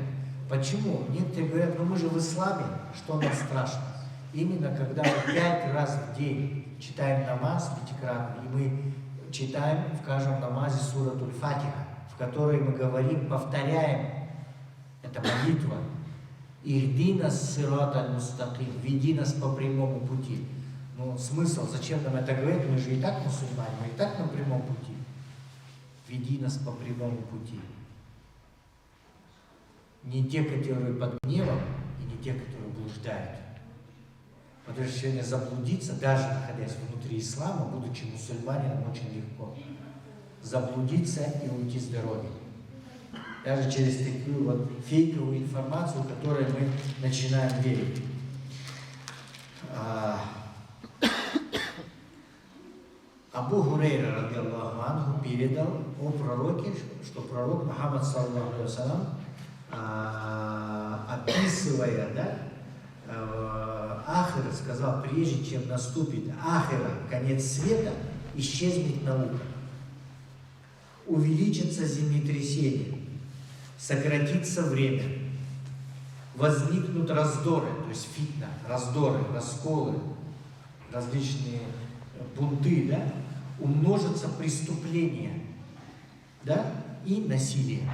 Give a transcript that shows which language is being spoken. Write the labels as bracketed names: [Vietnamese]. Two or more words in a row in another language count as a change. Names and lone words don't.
[Russian] Почему? Некоторые говорят, ну мы же в исламе, что нам страшно? Именно когда мы 5 раз в день читаем намаз пятикратный, и мы читаем в каждом намазе суратуль Фатиха, в которой мы говорим, повторяем, это молитва, [Arabic] «اهدنا الصراط المستقيم», [Russian] «Веди нас по прямому пути». Ну, смысл, зачем нам это говорить? Мы же и так мусульмане, мы и так на прямом пути. «Веди нас по прямому пути». Не те, которые под гневом, и не те, которые блуждают. Потому что сегодня заблудиться, даже находясь внутри ислама, будучи мусульманином, очень легко. Заблудиться и уйти с дороги. Даже через такую вот фейковую информацию, в которой мы начинаем верить. Абу Хурейра, [Arabic] رضي الله عنه, [Russian] передал о пророке, что пророк Мухаммад, [Arabic] صلى الله عليه وسلم, [Russian] описывая, да, Ахира, сказал, прежде чем наступит Ахира, конец света, исчезнет наука, увеличится землетрясение, сократится время, возникнут раздоры, то есть фитна, раздоры, расколы, различные бунты, да, умножатся преступления, да, и насилие.